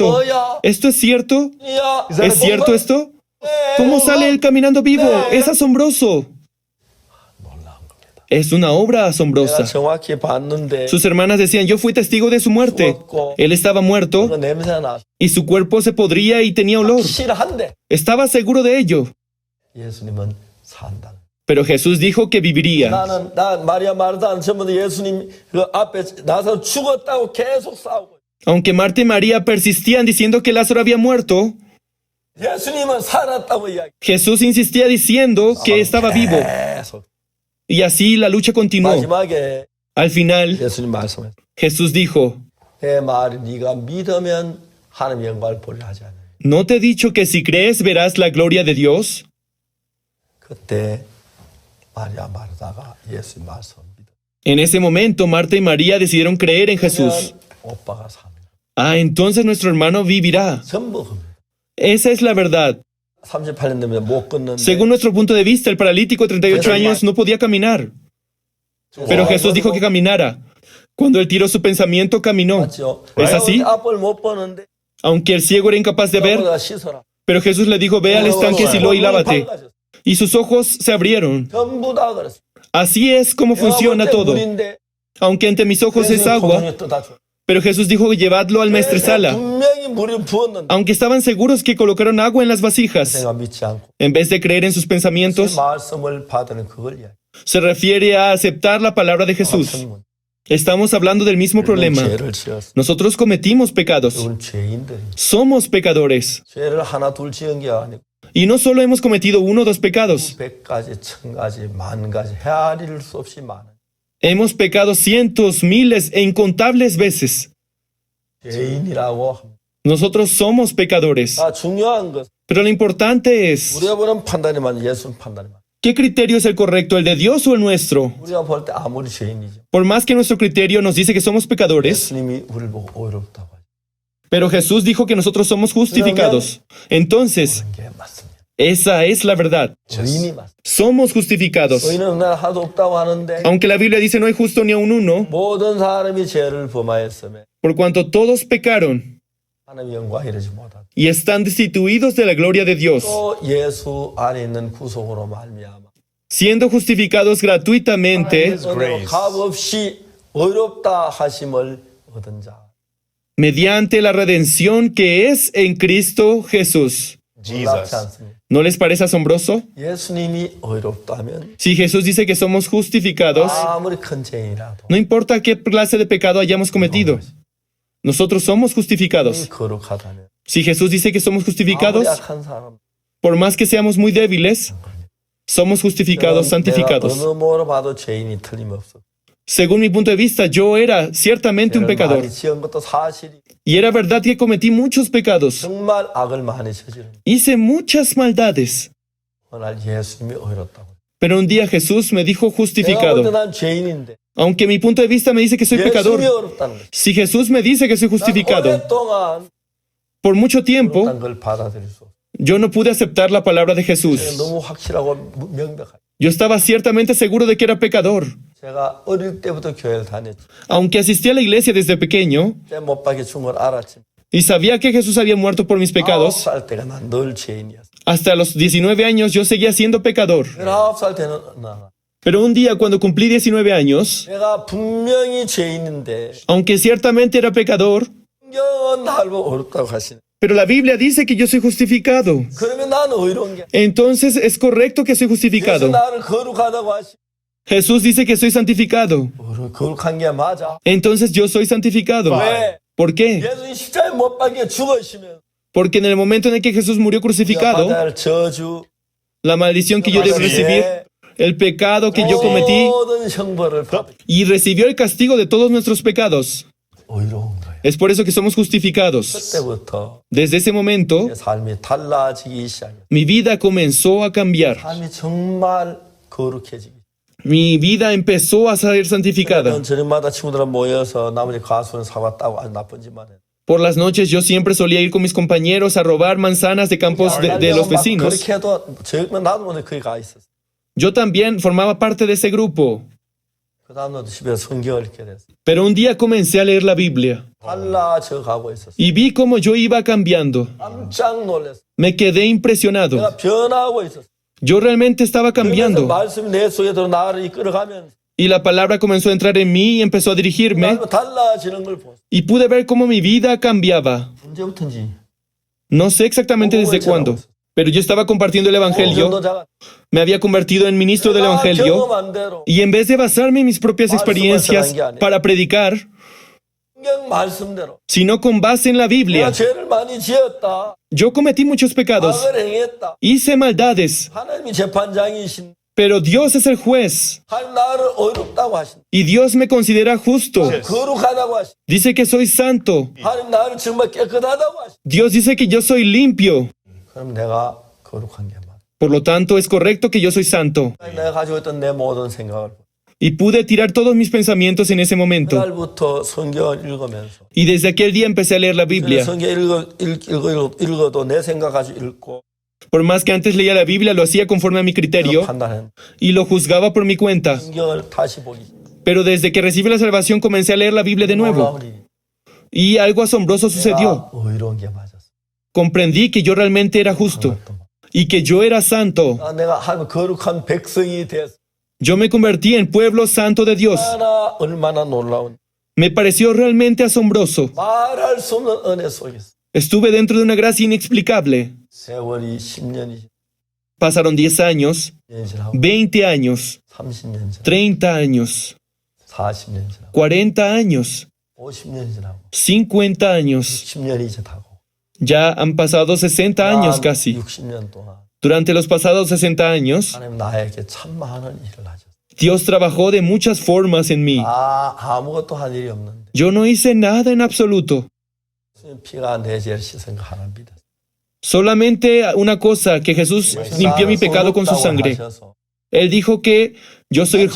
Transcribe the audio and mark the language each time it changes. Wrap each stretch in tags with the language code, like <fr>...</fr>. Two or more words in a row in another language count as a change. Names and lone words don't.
<ko>뭐야?</ko> <es>¿Esto es cierto?</es> <ko>야,</ko> <es>¿Es cierto esto? ¿Cómo sale él caminando vivo? Es asombroso.</es> <ko>놀라운 겁니다.</ko> <es>Es una obra</es> <ko>내가</ko> <es>asombrosa.</es> <ko>정확히 봤는데</ko> <es>Sus hermanas decían, yo fui testigo de su muerte. Él estaba</es> <ko>그</ko> <es>muerto</es> <ko>냄새가 나.</ko> <es>y su cuerpo se podría y tenía olor.</es> <ko>실한데</ko> <es>Estaba seguro de ello.</es> <ko>예수님은 산다.</ko> <es>Pero Jesús dijo que viviría.</es> <ko>나 마리아 마르다는 전부 예수님 그 앞에 나서 죽었다고 계속 싸우고.</ko> <es>Aunque Marta y María persistían diciendo que Lázaro había muerto,</es> <ko>예수님은 살았다고 이야기.</ko> <es>Jesús insistía diciendo que estaba vivo.</es> <ko>계속.</ko> <es>Y así la lucha continuó.</es> <ko>마지막에</ko> <es>Al final,</es> <ko>예수님 말씀했어요.</ko> <es>Jesús dijo,</es> <ko>내 말을 네가 믿으면 하나님 영광을 보려 하지 않느냐.</ko> <es>¿no te he dicho que si crees verás la gloria de Dios?</es> <ko>그때 마리아 마르다가 예수님 말씀 믿어.</ko> <es>En ese momento, Marta y María decidieron creer en Jesús.</es> <ko>오빠가 삽니다.</ko> <es>Ah, entonces nuestro hermano vivirá.</es> <ko>전부 겁니다.</ko> <es>Esa es la verdad.</es> <ko>38년 되면 못 걷는데.</ko> <es>Según nuestro punto de vista, el paralítico de 38 años no podía caminar. Pero Jesús dijo que caminara. Cuando él tiró su pensamiento, caminó.</es> <ko>맞죠?</ko> <es>¿Es así?</es> <ko>앞을 못 보는데.</ko> <es>Aunque el ciego era incapaz de ver,</es> <ko>너보다 씻어라.</ko> <es>pero Jesús le dijo, ve al estanque Siloé y lávate. Y sus ojos se abrieron.</es> <ko>전부 다 그랬어.</ko> <es>Así es como funciona todo. Aunque ante mis ojos es agua, pero Jesús dijo, llevadlo al maestresala.</es> <ko>분명히 물을 부었는데</ko> <es>Aunque estaban seguros que colocaron agua en las vasijas,</es> <ko>내가 믿지 않고</ko> <es>en vez de creer en sus</es> <ko>그</ko> <es>pensamientos,</es> <ko>말씀을 받는 그걸 이야기.</ko> <es>se refiere a aceptar la palabra de Jesús. Estamos hablando del mismo problema.</es> <ko>죄를 지었어.</ko> <es>Nosotros cometimos pecados.</es> <ko>우리는 죄인들이.</ko> <es>Somos pecadores.</es> <ko>죄를 하나 둘 지은 게 아니고</ko> <es>Y no solo hemos cometido uno o dos pecados.</es> <ko>100가지, 1000가지, 10,000가지 헤아릴 수 없이 많은</ko> <es>Hemos pecado cientos, miles e incontables veces.</es> <ko>죄인이라고 합니다.</ko> <es>Nosotros somos pecadores.</es> <ko>다 중요한 것.</ko> <es>Pero lo importante es,</es> <ko>우리가 보는 판단이 맞는 예수님 판단이 맞는.</ko> <es>¿qué criterio es el correcto, el de Dios o el nuestro?</es> <ko>우리가 볼 때 아무리 죄인이죠.</ko> <es>Por más que nuestro criterio nos dice que somos pecadores,</es> <ko>예수님이 우리를 보고 의롭다고 하죠.</ko> <es>pero Jesús dijo que nosotros somos justificados. Entonces,</es> <ko>그런 게 맞습니다.</ko> <es>esa es la verdad.</es> <ko>의인이 맞습니다.</ko> <es>Somos justificados.</es> <ko>의인은 날 하도 없다고 하는데</ko> <es>Aunque la Biblia dice no hay justo ni aun uno,</es> <ko>모든 사람이 죄를 범하였으며</ko> <es>por cuanto todos pecaron</es> <ko>하나님의 영광 이르지 못하다.</ko> <es>y están destituidos de la gloria de Dios,</es> <ko>또 예수 안에 있는 구속으로 말미암아</ko> <es>siendo justificados gratuitamente</es> <ko>은혜로 값 없이 의롭다 하심을 얻은 자.</ko> <es>mediante la redención que es en Cristo Jesús.</es> <ko>놀랍지 않습니까?</ko> <es>¿No les parece asombroso?</es> <ko>예수님이 의롭다면</ko> <es>Si Jesús dice que somos justificados,</es> <ko>아무리 큰 죄인이라도</ko> <es>no importa qué clase de pecado hayamos cometido, nosotros somos justificados.</es> <ko>거룩하다면</ko> <es>Si Jesús dice que somos</es> <ko>아무리</ko> <es>justificados,</es> <ko>약한 사람</ko> <es>por más que seamos muy débiles, somos justificados, santificados.</es> <ko>어느 뭐로 봐도 죄인이 틀림없어.</ko> <es>Según mi punto de vista, yo era ciertamente un pecador.</es> <ko>많이 지은 것도 사실이</ko> <es>Y era verdad que cometí muchos pecados.</es> <ko>정말 악을 많이 저지른.</ko> <es>Hice muchas maldades.</es> <ko>어느 날 예수님이 의롭다고.</ko> <es>Pero un día Jesús me dijo</es> <ko>내가 볼 때</ko> <es>justificado.</es> <ko>난 죄인인데</ko> <es>Aunque mi punto de vista me dice que soy</es> <ko>예수님이</ko> <es>pecador.</es> <ko>의롭다는 거지.</ko> <es>Si Jesús me dice que soy</es> <ko>난</ko> <es>justificado,</es> <ko>오랫동안</ko> <es>Por mucho tiempo,</es> <ko>그런 걸 받아들일 수 없어요.</ko> <es>yo no pude aceptar la palabra de Jesús.</es> <ko>너무 확실하고 명백하죠.</ko> <es>Yo estaba ciertamente seguro de que era pecador.</es> <ko>제가 어릴 때부터 교회를 다녔죠.</ko> <es>Aunque asistí a la iglesia desde pequeño</es> <ko>때 못 박혀 죽은 걸 알았지만</ko> <es>y sabía que Jesús había muerto por mis pecados,</es> <ko>19살 때가 난 늘 죄인이었어.</ko> <es>hasta los 19 años yo seguía siendo pecador.</es> <ko>19살 때는 나</ko> <es>Pero un día, cuando cumplí 19 años,</es> <ko>내가 분명히 죄인인데</ko> <es>aunque ciertamente era pecador,</es> <ko>성경은 나를 보고 어렵다고 하시네.</ko> <es>pero la Biblia dice que yo soy justificado.</es> <ko>그러면 나는 의로운 게</ko> <es>Entonces es correcto que soy</es> <ko>예수</ko> <es>justificado.</es> <ko>나를 거룩하다고 하시.</ko> <es>Jesús dice que soy santificado.</es> <ko>거룩한 게 맞아.</ko> <es>Entonces yo soy santificado.</es> <ko>왜?</ko> <es>¿Por qué?</es> <ko>예수님 십자가에 못 박혀 죽으시면</ko> <es>Porque en el momento en el que Jesús murió crucificado,</es> <ko>받아야 할 저주,</ko> <es>la maldición que yo debo recibir, el pecado que yo cometí,</es> <ko>모든 형벌을 받아.</ko> <es>y recibió el castigo de todos nuestros pecados.</es> <ko>의로운 거예요.</ko> <es>Es por eso que somos justificados.</es> <ko>그때부터</ko> <es>Desde ese momento,</es> <ko>내 삶이 달라지기 시작해요.</ko> <es>mi vida comenzó a cambiar.</es> <ko>삶이 정말 거룩해지기.</ko> <es>Mi vida empezó a ser santificada.</es> <ko>저는 저녁마다 친구들은 모여서 나머지 가수는 사왔다고 아주 나쁜 짓만 해.</ko> <es>Por las noches yo siempre solía ir con mis compañeros a robar manzanas de campos de los vecinos.</es> <ko>그렇게 해도 나도 오늘 거기 가 있었어.</ko> <es>Yo también formaba parte de ese grupo.</es> <ko>그 다음날도 집에서 성경을 읽게 됐어.</ko> <es>Pero un día comencé a leer la Biblia</es> <ko>달라져 가고 있었어.</ko> <es>y vi cómo yo iba cambiando.</es> <ko>깜짝 놀랐어.</ko> <es>Me quedé impresionado.</es> <ko>내가 변화하고 있었어.</ko> <es>Yo realmente estaba</es> <ko>그러면서</ko> <es>cambiando</es> <ko>말씀이 내 속에 들어 나를 이끌어가면</ko> <es>y la palabra comenzó a entrar en mí y empezó a dirigirme</es> <ko>달라지는 걸 보았어.</ko> <es>y pude ver cómo mi vida cambiaba.</es> <ko>언제부터인지.</ko> <es>No sé exactamente desde cuándo, pero yo estaba compartiendo el Evangelio,</es> <ko>전도자가</ko> <es>me había convertido en ministro del Evangelio</es> <ko>경험한 대로</ko> <es>y en vez de basarme en mis propias experiencias para predicar,</es> <ko>성경 말씀대로</ko> <es>sino con base en la</es> <ko>내가</ko> <es>Biblia,</es> <ko>죄를 많이 지었다.</ko> <es>yo cometí muchos pecados,</es> <ko>악을 행했다.</ko> <es>hice maldades,</es> <ko>하나님이 재판장이신</ko> <es>pero Dios es el juez</es> <ko>하나님 나를 어렵다고 하신</ko> <es>y Dios me considera justo.</es> <ko>거룩하다고 하신</ko> <es>Dice que soy santo.</es> <ko>하나님 나를 정말 깨끗하다고 하신</ko> <es>Dios dice que yo soy limpio.</es> <ko>그럼 내가 거룩한 게 맞아.</ko> <es>Por lo tanto, es correcto que yo soy santo.</es> <ko>내가 가지고 있던 내 모든 생각을</ko> <es>Y pude tirar todos mis pensamientos en ese momento.</es> <ko>그날부터 성경을 읽으면서</ko> <es>Y desde aquel día empecé a leer la Biblia.</es> <ko>성경 읽어도 내 생각 가지고 읽고</ko> <es>Por más que antes leía la Biblia, lo hacía conforme a mi criterio</es> <ko>판단했는데</ko> <es>y lo juzgaba por mi cuenta.</es> <ko>성경을 다시 보기</ko> <es>Pero desde que recibí la salvación comencé a leer la Biblia de nuevo.</es> <ko>놀라운 일이</ko> <es>Y algo asombroso sucedió.</es> <ko>내가 의로운 게 맞았어.</ko> <es>Comprendí que yo realmente era justo y que yo era santo.</es> <ko>내가 하나님 거룩한 백성이 됐어.</ko> <es>Yo me convertí en pueblo santo de Dios.</es> <ko>얼마나 놀라운</ko> <es>Me pareció realmente asombroso.</es> <ko>말할 수 없는 은혜 속에서</ko> <es>Estuve dentro de una gracia inexplicable.</es> <ko>세월이 10년이</ko> <es>Pasaron 10 años,</es> <ko>10년이라고</ko> <es>20 años,</es> <ko>30년 지나고</ko> <es>30 años,</es> <ko>40년 지나고</ko> <es>40 años,</es> <ko>50년 지나고</ko> <es>50 años.</es> <ko>60년이 이제 다고</ko> <es>Ya han pasado 60 años casi.</es> <ko>60년 동안</ko> <es>Durante los pasados 60 años,</es> <ko>하나님 나에게 참 많은 일을 하셨어.</ko> <es>Dios trabajó de muchas formas en mí.</es> <ko>아무것도 한 일이 없는데</ko> <es>Yo no hice nada en absoluto.</es> <ko>피가 내 죄를 씻은 거 하나 믿었어.</ko> <es>Solamente una cosa, que Jesús limpió mi pecado con su sangre. Él dijo que yo soy el</es>